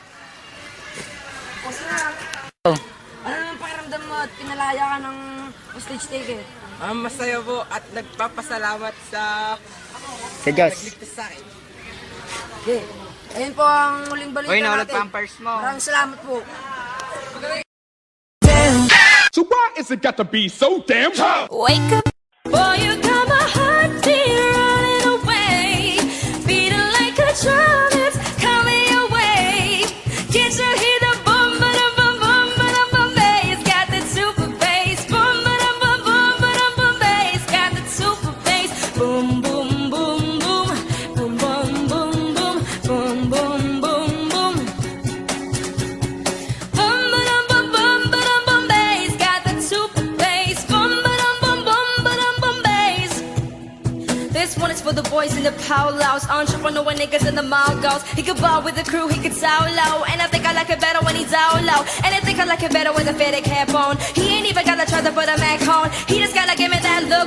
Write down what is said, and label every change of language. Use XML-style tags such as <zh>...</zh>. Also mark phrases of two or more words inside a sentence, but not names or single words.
<tl>Posas na. Ano naman pakiramdam mo at pinalaya ka ng hostage taker? Masaya po at nagpapasalamat sa Diyos. nagligtas sa akin. Okay. Ayun po ang muling balita Uy, nawala natin. pampers mo. Maraming salamat po.</tl> <en>So why is it got to be so damn tough? Wake up, boy, you got my heart beat running away, beating like a drum, it's coming your way. Can't you hear the boom, ba-dum, boom, boom, ba-dum, boom, bass? Got that super bass, boom, ba-dum, boom, boom, ba-dum, boom, bass. Got that super bass, boom, boom, boom, boom, boom, boom, boom, boom, boom, boom, boom, boom. Boom, ba-dum, boom, boom, ba-dum, boom, bass. Got that super bass, boom, ba-dum, boom, boom, ba-dum, boom, bass. This one is for the boys in the power louse, entrepreneur niggas in the mall goes. He could ball with the crew, he could sound low, and I think I like it better when he's down low, and I think I like it better with a fitted cap on. He ain't even gotta try to put a Mac on. He just gotta give me that look.</en>